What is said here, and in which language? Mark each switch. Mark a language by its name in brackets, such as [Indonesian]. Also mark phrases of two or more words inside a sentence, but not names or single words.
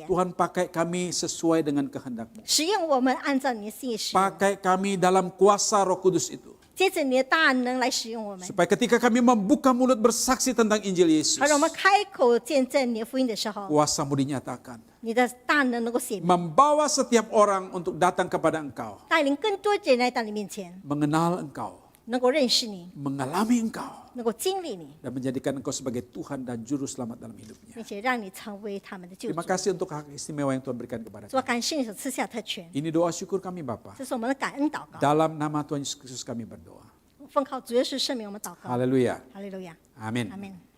[Indonesian] Tuhan pakai kami sesuai dengan kehendak-Mu. [Chinese] 使用我们按照你的心意使用， [Indonesian] Pakai kami dalam kuasa Roh Kudus itu. [Chinese] 接着你的大能来使用我们， [Indonesian] Supaya ketika kami membuka mulut bersaksi tentang Injil Yesus, [Chinese] 而我们开口见证你的福音的时候， [Indonesian] kuasa-Mu dinyatakan. [Chinese] 你的大能能够显明， [Indonesian] Membawa setiap orang untuk datang kepada Engkau. [Chinese] 带领更多人来到你面前， [Indonesian] Mengenal Engkau. [Chinese] 能够认识你， [Indonesian] Mengalami Engkau. [Chinese] 能够经历你， [Indonesian] Dan menjadikan Engkau sebagai Tuhan dan Juru Selamat dalam hidupnya. [Chinese] 并且让你成为他们的救主 [Indonesian] Terima。kasih untuk hak istimewa yang Tuhan berikan kepada 主， kami. [Chinese] 感谢你所赐下的特权， [Indonesian] Ini doa syukur kami Bapa. [Chinese] 这是我们的感恩祷告。 [Indonesian] Dalam nama Tuhan Yesus Kristus kami berdoa. [Chinese] 奉靠主耶稣圣名，我们祷告。 [Indonesian] Haleluya. [Chinese] 哈利路亚， [Indonesian] Amin. [Chinese] 阿门。